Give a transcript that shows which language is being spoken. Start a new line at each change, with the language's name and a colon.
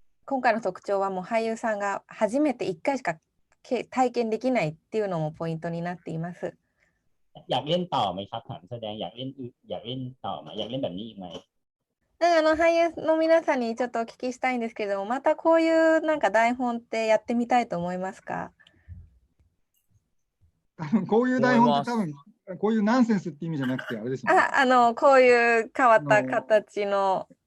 Japanese: 今回の特徴はもう俳優さんが初めて1回しか体験できないっていうのもポイントになっています。
Thai: อยากเล่นต่อไหมครับถามแสดงอยากเล่นต่อไหมอยากเล่นแบบนี้อีกไหม
Japanese: 俳優の皆さんにちょっとお聞きしたいんですけども、またこういうなんか台本ってやってみたいと思いますか？こういう台本って多分こういうナンセンスって意味じゃなくてあれですよね。こういう変わった形の